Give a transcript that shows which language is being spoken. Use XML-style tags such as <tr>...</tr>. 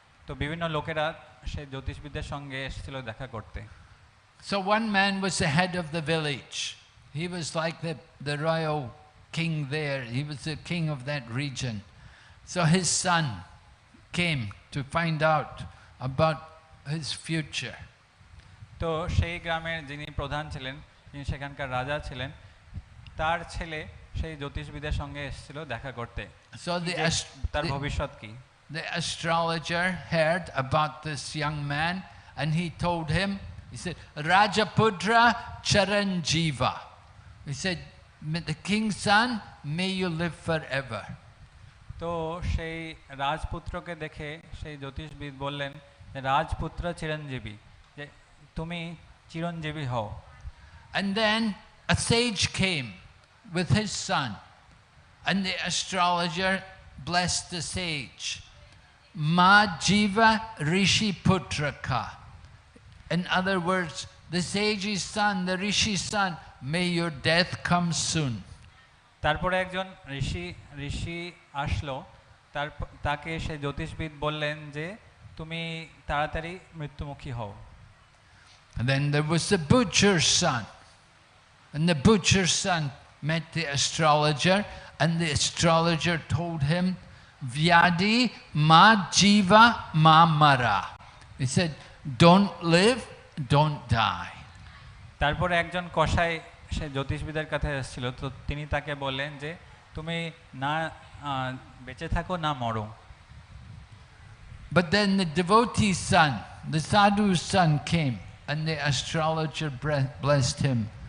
<bn>তো বিভিন্ন লোকেরা সেই জ্যোতিষবিদের সঙ্গে এসেছিল দেখা করতে।</bn> <en>So one man was the head of the village. He was like the royal king there. He was the king of that region. So his son came to find out about his future.</en> <bn>তো সেই গ্রামের যিনি প্রধান ছিলেন, যিনি সেখানকার রাজা ছিলেন, তার ছেলে সেই জ্যোতিষবিদের সঙ্গে এসেছিল দেখা করতে।</bn> <en>So</en> <bn>তার ভবিষ্যৎ কি?</bn> <en>The astrologer heard about this young man and he told him, he said,</en> <sa>Rajaputra Charanjiva.</sa> <en>He said, the king's son, may you live forever.</en> <bn>তো সেই রাজপুত্রকে দেখে সেই জ্যোতিষবিদ বললেন, রাজপুত্র চিরঞ্জীবী, যে তুমি চিরঞ্জীবী হও।</bn> <en>And then a sage came with his son and the astrologer blessed the sage.</en> <sa>Ma jiva rishi putraka.</sa> <en>In other words, the sage's son, the rishi's son, may your death come soon.</en> <bn>তারপরে একজন ঋষি আসলো, তাকে সেই জ্যোতিষবিদ বললেন যে তুমি তাড়াতাড়ি মৃত্যুমুখী হও।</bn> <en>And then there was the butcher's son. And the butcher's son met the astrologer and the astrologer told him,</en> <sa>Vyadi ma jiva ma mara.</sa> <en>He said, don't live, don't die.</en> <bn>তারপরে একজন কসাই সে জ্যোতিষবিদের কাছে এসেছিল, তো তিনি তাকে বললেন যে তুমি না বেঁচে থাকো না মরো।</bn> <en>But then the devotee's son, the sadhu's son came and the astrologer blessed him.</en>